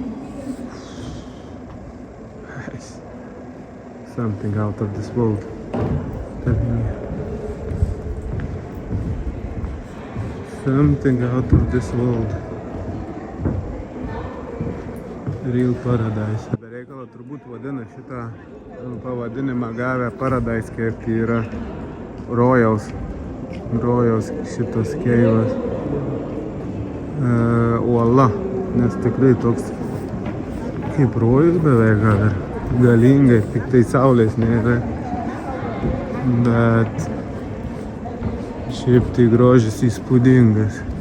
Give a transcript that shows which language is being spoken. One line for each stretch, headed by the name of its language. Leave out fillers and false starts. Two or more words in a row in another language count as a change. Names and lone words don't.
English: Something out of this world. Something out of this world. Real paradise.
Lithuanian: Bereikalo turbūt vadina šitą pavadinimą gavę Paradise Cave, tai yra rojaus šitas keivas uola, nes tikrai toks kaip rojus beveik gal ir galingai, tik tai saulės nėra, bet šiaip tai grožis įspūdingas.